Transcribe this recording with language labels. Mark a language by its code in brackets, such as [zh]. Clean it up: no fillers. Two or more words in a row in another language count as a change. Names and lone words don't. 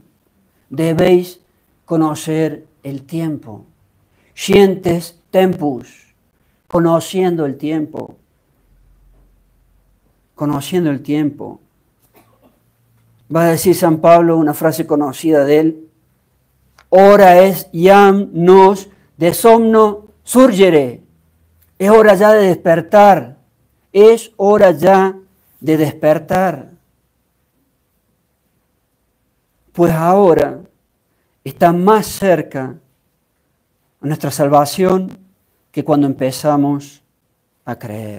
[es] Debéis conocer el tiempo. [la] Scientes tempus. [es] Conociendo el tiempo. Conociendo el tiempo. Va a decir San Pablo una frase conocida de él. [la] Hora es iam nos de somno surgere. [es] Es hora ya de despertar. Es hora ya de despertar. Pues ahora está más cerca nuestra salvación que cuando empezamos a creer.